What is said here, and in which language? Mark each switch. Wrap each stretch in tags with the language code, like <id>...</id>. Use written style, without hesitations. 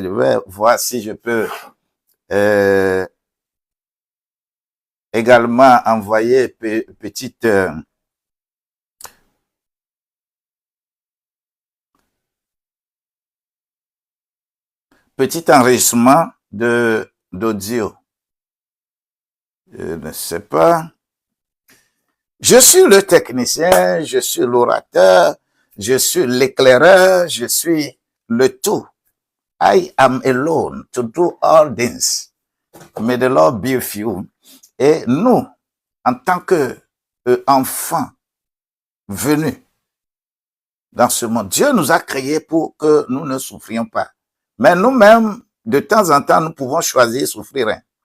<fr>Je vais voir si je peux également envoyer petit enregistrement d'audio. Je ne sais pas. Je suis le technicien, je suis l'orateur, je suis l'éclaireur, je suis le tout.</fr> <en>I am alone to do all things. May the Lord be with you.</en> <fr>Et nous, en tant que enfants venus dans ce monde, Dieu nous a créés pour que nous ne souffrions pas. Mais nous-mêmes, de temps en temps, nous pouvons choisir souffrir.</fr>